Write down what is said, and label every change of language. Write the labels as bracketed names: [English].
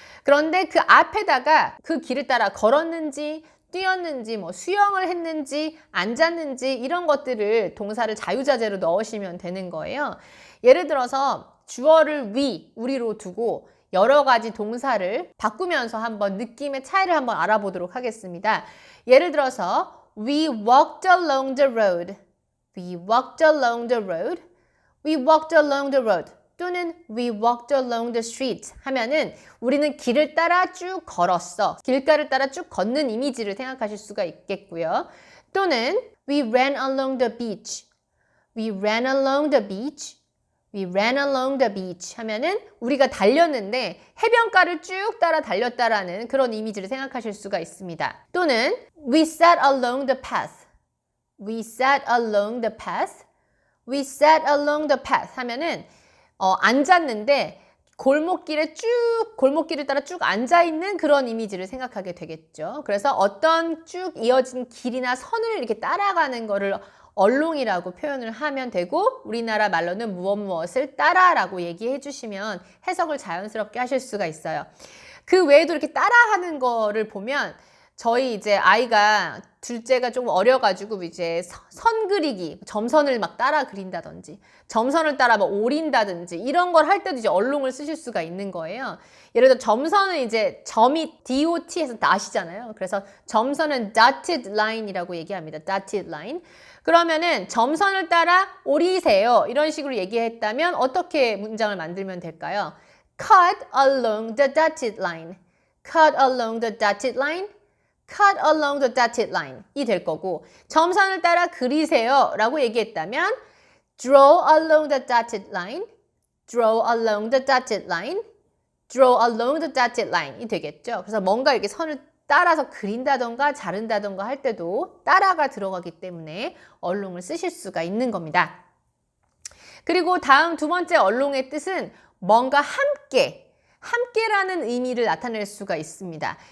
[Korean] 그런데 그 앞에다가 그 길을 따라 걸었는지 뛰었는지 뭐 수영을 했는지 앉았는지 이런 것들을 동사를 자유자재로 넣으시면 되는 거예요. 예를 들어서 주어를 우리로 두고 여러 가지 동사를 바꾸면서 한번 느낌의 차이를 한번 알아보도록 하겠습니다. 예를 들어서 [English] We walked along the road. We walked along the road. We walked along the road. [Korean] 또는 [English] We walked along the street [Korean] 하면은 우리는 길을 따라 쭉 걸었어. 길가를 따라 쭉 걷는 이미지를 생각하실 수가 있겠고요. 또는 [English] We ran along the beach. We ran along the beach. We ran along the beach [Korean] 하면은 우리가 달렸는데 해변가를 쭉 따라 달렸다라는 그런 이미지를 생각하실 수가 있습니다. 또는 [English] We sat along the path. We sat along the path. We sat along the path [Korean] 하면은 앉았는데 골목길을 따라 쭉 앉아있는 그런 이미지를 생각하게 되겠죠. 그래서 어떤 쭉 이어진 길이나 선을 이렇게 따라가는 거를 얼롱이라고 표현을 하면 되고, 우리나라 말로는 무엇을 따라라고 얘기해 주시면 해석을 자연스럽게 하실 수가 있어요. 그 외에도 이렇게 따라하는 거를 보면 저희 이제 아이가 둘째가 조금 어려가지고 이제 선 그리기, 점선을 막 따라 그린다든지 점선을 따라 막 오린다든지 이런 걸 할 때도 이제 얼롱을 쓰실 수가 있는 거예요. 예를 들어 점선은 이제 점이 DOT에서 dot이잖아요. 그래서 점선은 dotted line이라고 얘기합니다. [English] dotted line. [Korean] 그러면은 점선을 따라 오리세요. 이런 식으로 얘기했다면 어떻게 문장을 만들면 될까요? [English] Cut along the dotted line. Cut along the dotted line. Cut along the dotted line [Korean] 이 될 거고, 점선을 따라 그리세요 라고 얘기했다면 [English] Draw along the dotted line. Draw along the dotted line. Draw along the dotted line [Korean] 이 되겠죠. 그래서 뭔가 이렇게 선을 따라서 그린다던가 자른다던가 할 때도 따라가 들어가기 때문에 얼롱을 쓰실 수가 있는 겁니다. 그리고 다음 두 번째 얼롱의 뜻은 뭔가 함께라는 의미를 나타낼 수가 있습니다.